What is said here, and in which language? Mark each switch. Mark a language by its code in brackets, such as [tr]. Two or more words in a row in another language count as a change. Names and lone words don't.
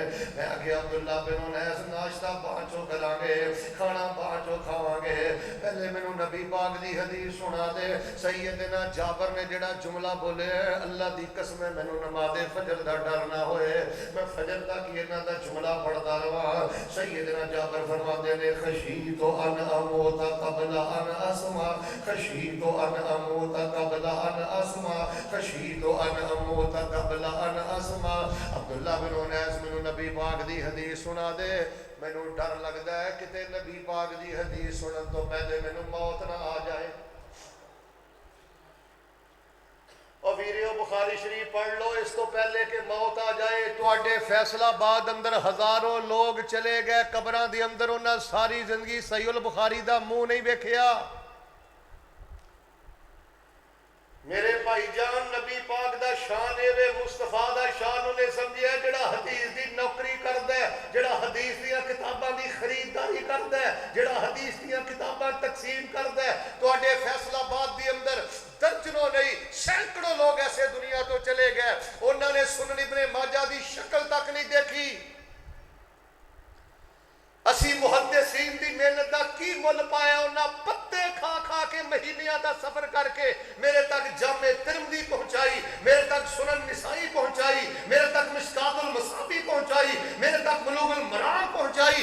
[pa] میں آخیا عبداللہ بن انیس ناشتہ پانچوں کراں گے، کھانا پانچوں کھاواں گے، پہلے مینوں نبی پاک دی حدیث سنا دے۔ سیدنا جابر نے جڑا جملہ بولے اللہ دی قسم مینوں نماز فجر دا ڈر نہ ہوئے، میں فجر تک انہاں دا جملہ پڑھتا رہا۔ سیدنا جابر فرماتے نے [ar] خشیت ان اموت قبل ان اسمع، خشیت ان اموت قبل ان اسمع، خشیت ان اموت قبل ان اسمع۔ [pa] عبداللہ بن انیس مینوں نبی پاک دی حدیث سنا دے، مینوں ڈر لگدا ہے کتے نبی پاک دی حدیث سنن تو پہلے مینوں موت نہ آ جائے۔ اور ویڈیو بخاری شریف پڑھ لو اس تو پہلے کہ موت آ جائے۔ تواڈے فیصلہ آباد اندر ہزاروں لوگ چلے گئے قبراں دے اندر، انہاں ساری زندگی صحیح البخاری دا منہ نہیں ویکھیا۔ میرے بھائی جان نبی پاک دا شان اے وے، مصطفیٰ دا شان انہیں سمجھیا جڑا حدیث دی نوکری کردا ہے، جڑا حدیث دیاں کتاباں دی خریداری کردا ہے، جڑا حدیث دیاں کتاباں تقسیم کردا ہے۔ تواڈے فیصلہ آباد دے اندر درجنوں نہیں سینکڑوں لوگ ایسے دنیا تو چلے گئے، انہوں نے سنن ابن ماجہ دی شکل تک نہیں دیکھی۔ اسی محدثین دی محنت دا کی مل پایا، انہاں پتے کھا کھا کے مہینیاں دا سفر کر کے میرے تک جامع ترمذی پہنچائی، میرے تک سنن نسائی پہنچائی، میرے تک مشکات المصابیح پہنچائی، میرے تک بلوغ المرام پہنچائی۔